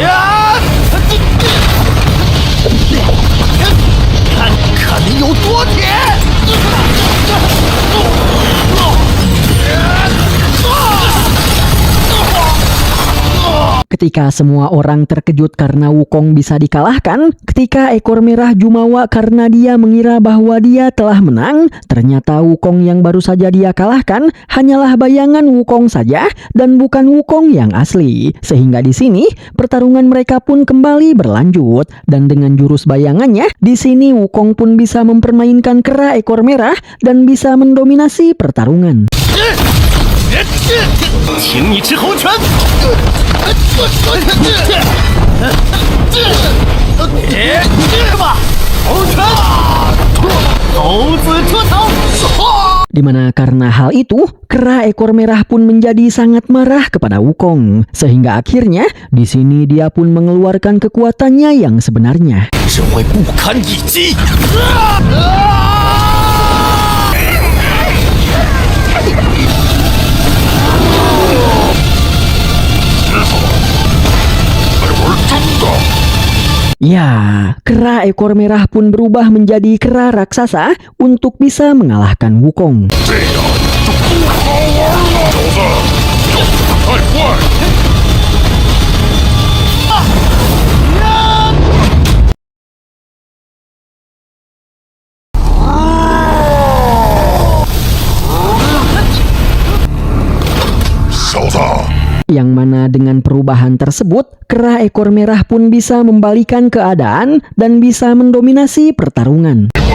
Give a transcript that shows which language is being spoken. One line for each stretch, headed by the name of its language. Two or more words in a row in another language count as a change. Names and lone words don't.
Indonesian: Ketika semua orang terkejut karena Wukong bisa dikalahkan, ketika ekor merah jumawa karena dia mengira bahwa dia telah menang, ternyata Wukong yang baru saja dia kalahkan hanyalah bayangan Wukong saja dan bukan Wukong yang asli. Sehingga di sini pertarungan mereka pun kembali berlanjut dan dengan jurus bayangannya, di sini Wukong pun bisa mempermainkan kera ekor merah dan bisa mendominasi pertarungan.
Chinese: 请你吃猴拳！吧，猴拳！猴子出逃！
Indonesian: Dimana karena hal itu, kera ekor merah pun menjadi sangat marah kepada Wukong. Sehingga akhirnya, di sini dia pun mengeluarkan kekuatannya yang sebenarnya.
Chinese: 只会不堪一击。
Indonesian: Ya, kera ekor merah pun berubah menjadi kera raksasa untuk bisa mengalahkan Wukong.
Chinese: 这样就不好玩了，小子，要不太快。
Indonesian: Yang mana dengan perubahan tersebut, kera ekor merah pun bisa membalikan keadaan dan bisa mendominasi pertarungan.